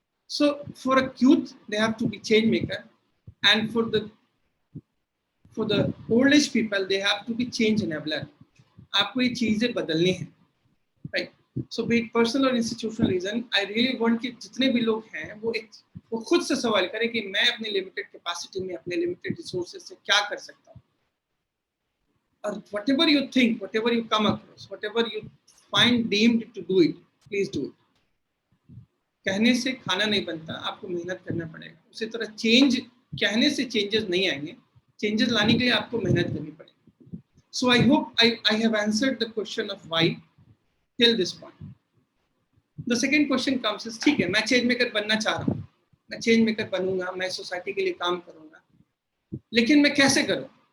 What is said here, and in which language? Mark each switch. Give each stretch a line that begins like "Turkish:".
English: So for a youth they have to be change maker, and for the old age people they have to be change enabler.
Hindi: आपको ये चीजें बदलनी है,
English: right? So be it personal or institutional reason, I really want
Hindi: कि जितने भी लोग हैं वो खुद से सवाल करें कि मैं अपने लिमिटेड कैपेसिटी में, अपने लिमिटेड रिसोर्सेज से क्या कर सकता हूँ।
English: और whatever you think, whatever you come across, whatever you find deemed to do it, please do it.
Hindi: कहने से खाना नहीं बनता, आपको मेहनत करना पड़ेगा। उसी तरह चेंज, कहने से चेंजेस नहीं आएंगे, चेंजेस लाने के लिए आपको मेहनत करनी पड़ेगी।
English: So I hope I have answered the question of why till this point. The second question comes is,
Hindi: ठीक है मैं चेंज मेकर बनना चाह रहा हूँ, मैं चेंज मेकर बनूंगा, मैं सोसाइटी के लिए काम करूंगा, लेकिन मैं कैसे करूँ?